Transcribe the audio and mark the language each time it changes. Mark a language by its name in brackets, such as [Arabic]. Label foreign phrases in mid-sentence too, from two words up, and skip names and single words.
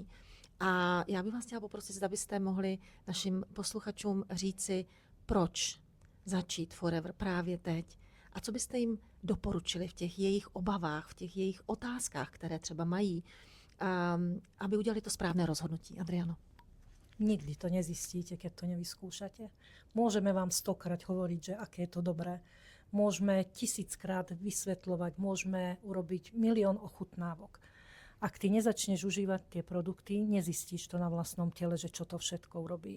[Czech] A já bych vás chtěla poprosit, zda byste mohli našim posluchačům říci, proč začít Forever právě teď. A co byste jim doporučili v těch jejich obavách, v těch jejich otázkách, které třeba mají, aby udělali to správné rozhodnutí. Adriano. [Slovak] Nikdy to nezistíte, keď to nevyskúšate. Môžeme vám 100-krát hovoriť, že aké je to dobré. Môžeme 1000-krát vysvetľovať, môžeme urobiť 1 000 000 ochutnávok. Ak ty nezačneš užívať tie produkty, nezistíš to na vlastnom tele, že čo to všetko urobí.